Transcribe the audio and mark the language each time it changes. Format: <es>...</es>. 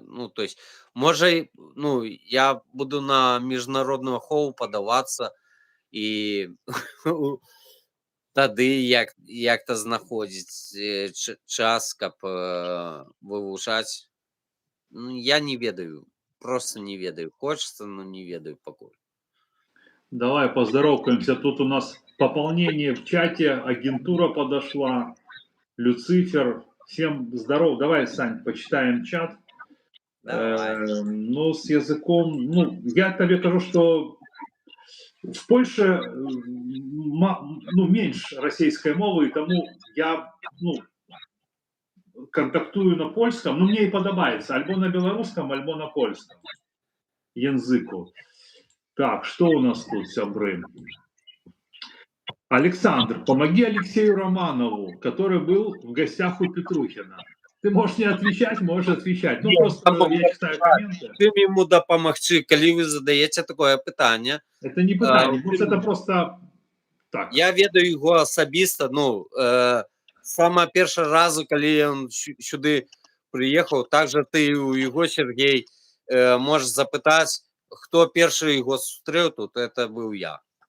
<be>Ну,</be> <ru>то есть</ru> <be>можа, ну, я буду на міжнародную ахову падавацца, і тады як-то знаходзіць час, каб вывучаць. Ну, я не ведаю, просто не ведаю.</be> <ru>Хочется, но</ru> <be>не ведаю пакуль.</be> <ru>Давай поздоровкаемся. Тут у нас пополнение в чате, агентура подошла, Люцифер. Всем здоров. Давай, Сань, почитаем чат. Ну, с языком, ну, я тебе скажу, что в Польше, ну, меньше российской мовы, и тому я, ну, контактую на польском, но мне и подобается, альбо на белорусском, альбо на польском языку. Так, что у нас тут, сябры? Александр, помоги Алексею Романову, который был в гостях у Петрухина. Ты можешь не отвечать, можешь отвечать. Ну, просто я читаю комменты.</ru> <be>Чым ему дапамагчы, калі вы задаеце такое пытанне?</be> <ru>Это не пытание, это просто так.</ru> <be>Я ведаю яго асабіста, ну, сама першы разу, калі ён сюды прыехаў,</be> <ru>также ты</ru> <be>у яго, Сергей,</be> <ru>можешь</ru> <be>запытаць, хто першы яго сустрэў тут, это быў я.</be>